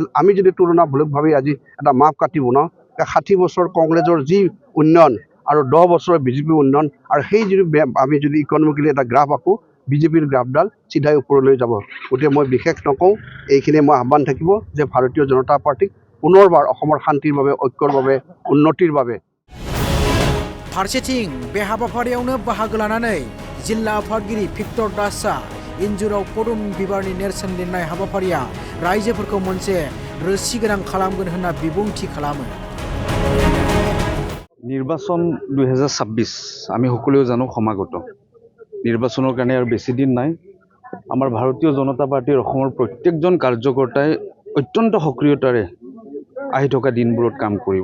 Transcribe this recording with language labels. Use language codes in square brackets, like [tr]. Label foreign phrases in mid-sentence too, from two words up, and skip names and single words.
[as] আমি যদি তুলনামূলকভাৱে আজি এটা মাপ কাটি বনাওঁ, 60 বছৰ কংগ্ৰেছৰ যি উন্নয়ন আৰু 10 বছৰৰ BJP উন্নয়ন আৰু সেই যদি আমি যদি ইকনমিকেলি এটা গ্ৰাফ আঁকো, BJPৰ গ্ৰাফডাল চিধাই ওপৰলৈ যাব। গতিকে মই বিশেষ নকওঁ, এইখিনি মই আহ্বান থাকিব যে ভাৰতীয় জনতা পাৰ্টিক পুনৰবাৰ অসমৰ শান্তিৰ বাবে, ঐক্যৰ বাবে, উন্নতিৰ বাবে। [brx] फारसेथिं बे हाबाफारियावनो बाहागो लानानै जिल्ला आफादगिरि भिक्टर दासआ इन्जुराव पदुम बिबारनि नेरसोन लिरनाय हाबाफारिया रायजोफोरखौ मोनसे रोसि गोनां खालामगोन होनना बिबुंथि खालामो। [as] নিৰ্বাচন 2026 আমি সকলোৱে জানো সমাগত। নিৰ্বাচনৰ কাৰণে আৰু বেছি দিন নাই। আমাৰ ভাৰতীয় জনতা পাৰ্টিৰ অসমৰ প্ৰত্যেকজন কাৰ্যকৰ্তাই অত্যন্ত সক্ৰিয়তাৰে আহি থকা দিনবোৰত কাম কৰিব।